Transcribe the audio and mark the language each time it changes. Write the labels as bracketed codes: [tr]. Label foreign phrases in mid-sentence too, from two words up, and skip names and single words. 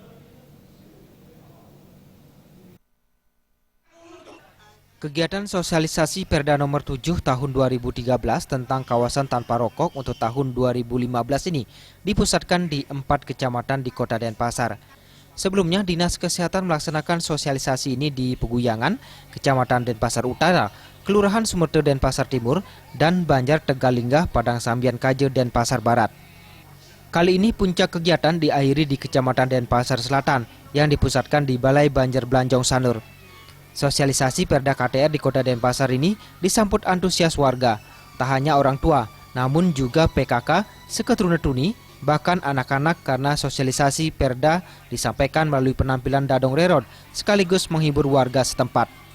[id] Kegiatan sosialisasi Perda Nomor 7 Tahun 2013 tentang kawasan tanpa rokok untuk tahun 2015 ini dipusatkan di 4 kecamatan di Kota Denpasar. Sebelumnya, Dinas Kesehatan melaksanakan sosialisasi ini di Peguyangan, Kecamatan Denpasar Utara, Kelurahan Sumerte Denpasar Timur, dan Banjar Tegalinggah Padang Sambian Kaje Denpasar Barat. Kali ini puncak kegiatan diakhiri di Kecamatan Denpasar Selatan yang dipusatkan di Balai Banjar Blanjong Sanur. Sosialisasi Perda KTR di Kota Denpasar ini disambut antusias warga, tak hanya orang tua, namun juga PKK, seketurungan tuni, bahkan anak-anak karena sosialisasi Perda disampaikan melalui penampilan Dadong Rerod sekaligus menghibur warga setempat.